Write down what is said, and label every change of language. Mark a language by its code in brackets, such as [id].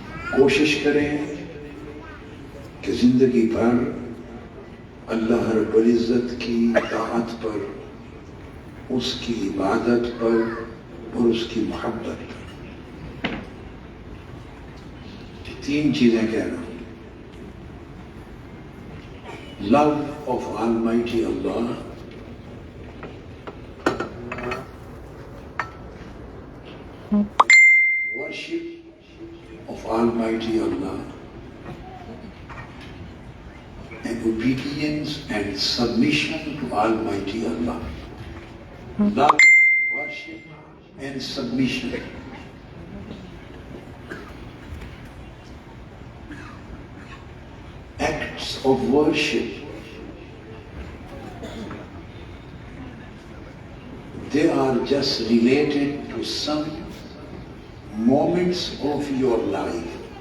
[ur] کوشش کریں کہ زندگی بھر اللہ رب العزت کی طاعت پر، اس کی عبادت پر اور اس کی محبت پر. تین چیزیں کہہ رہا ہوں: [en] Love of Almighty Allah, worship of Almighty Allah, and obedience and submission to Almighty Allah. Love, worship and submission. Acts of worship, they are just related to some moments of your life.